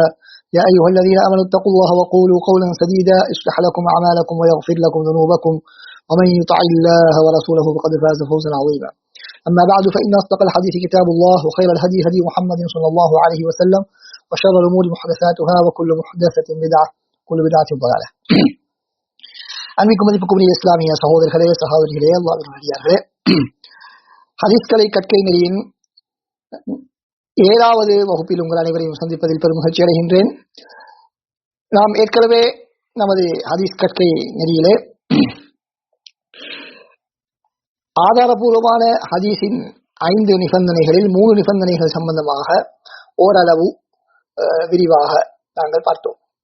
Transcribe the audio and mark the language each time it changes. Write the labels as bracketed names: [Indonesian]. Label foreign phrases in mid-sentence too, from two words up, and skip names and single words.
[Arabic] يا أيها الذين آمنوا اتقوا الله وقولوا قولا سديدا يصلح لكم أعمالكم ويغفر لكم ذنوبكم، ومن يطع الله ورسوله فقد فاز فوزا عظيما. أما بعد، فإن أصدق الحديث كتاب الله، وخير الهدي هدي محمد صلى الله عليه وسلم، وشر الأمور محدثاتها، وكل محدثة بدعة، وكل بدعة ضلالة. [Tamil] அன்பிக்கும் மதிப்புக்கும் இஸ்லாமிய சகோதரர்களே, சகோதரிகளே, அல்லாஹ்வின் அடியார்களே, ஹதீஸ்களை கற்கை நெறியின் 7வது வகுப்பில் உங்கள் அனைவரையும் சந்திப்பதில் பெரும் மகிழ்ச்சி அடைகின்றேன். நாம் ஏற்கனவே நமது ஹதீஸ் கற்கை நெறியிலே ஆதாரபூர்வமான ஹதீஸின் 5 நிபந்தனைகளில் 3 நிபந்தனைகள் சம்பந்தமாக ஓரளவு விரிவாக நாங்கள் பார்த்தோம்.